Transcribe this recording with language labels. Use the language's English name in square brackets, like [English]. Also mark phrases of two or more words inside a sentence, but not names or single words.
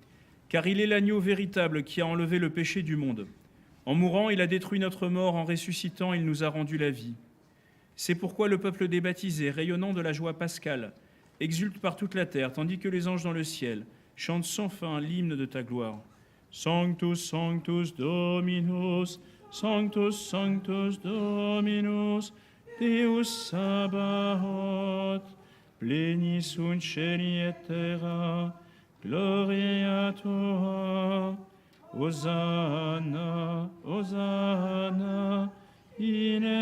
[French] Car il est l'agneau véritable qui a enlevé le péché du monde. En mourant, il a détruit notre mort, en ressuscitant, il nous a rendu la vie. C'est pourquoi le peuple des baptisés, rayonnant de la joie pascale, exulte par toute la terre, tandis que les anges dans le ciel chantent sans fin l'hymne de ta gloire. [Latin] Sanctus, Sanctus, Dominus, Sanctus, Sanctus, Dominus, Deus Sabaoth, pleni sunt cieli et terra, gloria tua, Hosanna, Hosanna, in